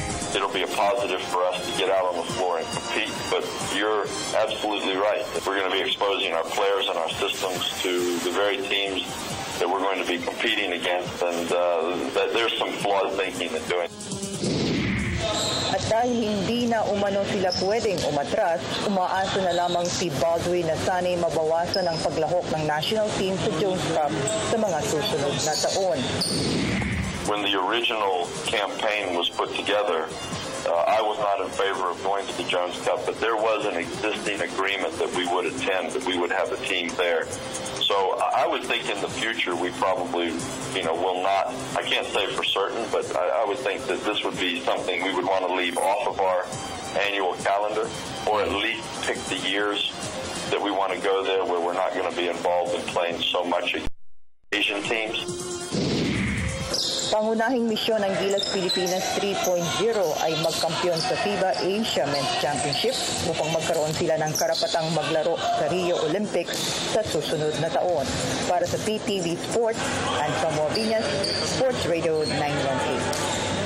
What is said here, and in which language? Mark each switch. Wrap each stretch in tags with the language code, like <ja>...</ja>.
<en>It'll be a positive for us to get out on the floor and compete, but you're absolutely right. We're going to be exposing our players and our systems to the very teams that we're going to be competing against, and there's some flawed thinking in doing.</en> <tl>At dahil hindi na umano sila pwedeng umatras, umaasa na lamang si Baldwin na sana'y mabawasan ang paglahok ng national team sa Jones Cup sa mga susunod na taon.</tl> <en>When the original campaign was put together, I was not in favor of going to the Jones Cup, but there was an existing agreement that we would attend, that we would have a team there. So I would think in the future we probably, will not, I can't say for certain, but I would think that this would be something we would want to leave off of our annual calendar, or at least pick the years that we want to go there where we're not going to be involved in playing so much Asian teams.</en> <tl>Pangunahing misyon ng Gilas Pilipinas 3.0 ay magkampiyon sa FIBA Asia Men's Championship upang magkaroon sila ng karapatang maglaro sa Rio Olympics sa susunod na taon. Para sa PTV Sports, Ann Camaviñas, Sports Radio 918.</tl>